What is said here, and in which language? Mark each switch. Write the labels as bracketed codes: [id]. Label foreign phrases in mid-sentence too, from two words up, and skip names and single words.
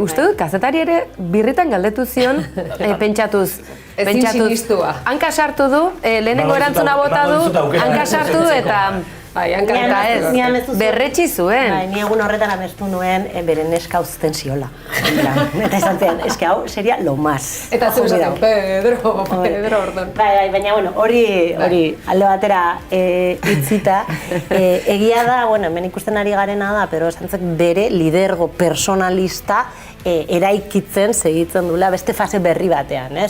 [eu] Uste dut, kazetari ere birritan galdetu zion, pentsatuz. Ezin sinistua. Hanka sartu du, lehenengo erantzuna bota du, hanka sartu du eta... Bai, hanka ez, berretsi zuen. Bai, ni egun horretan amestu nuen beren neska uzten ziola. Eta izan zen, eske hau [es] seria lo más. [eu] Eta zu esaten, Pedro orduan. Bai, baina hori alde batera itzita. Egia da, hemen ikusten ari garena da, Pedro Sánchez bere lidergo personalista eraikitzen segitzen duela beste fase berri batean, ez?